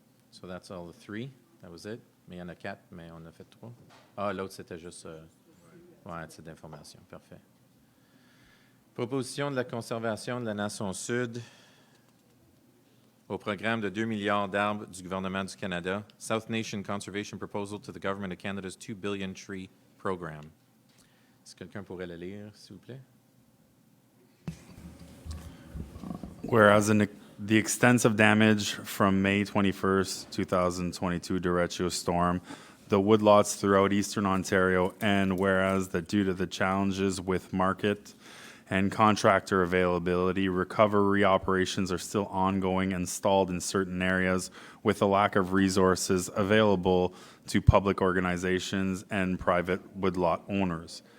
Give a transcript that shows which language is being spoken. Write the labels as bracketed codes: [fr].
[en] So that's all the three. That was it. [fr] Mais il y en a 4, mais on a fait 3. Ah, l'autre, c'était juste... ouais, c'est d'information. Parfait. Proposition de la conservation de la Nation Sud au programme de 2 milliards d'arbres du gouvernement du Canada. [en] South Nation Conservation Proposal to the Government of Canada's 2 billion tree program. [fr] Est-ce que quelqu'un pourrait le lire, s'il vous plaît? [en] Whereas the extensive damage from May 21st, 2022 derecho storm, the woodlots throughout eastern Ontario, and whereas that due to the challenges with market and contractor availability, recovery operations are still ongoing and stalled in certain areas with a lack of resources available to public organizations and private woodlot owners.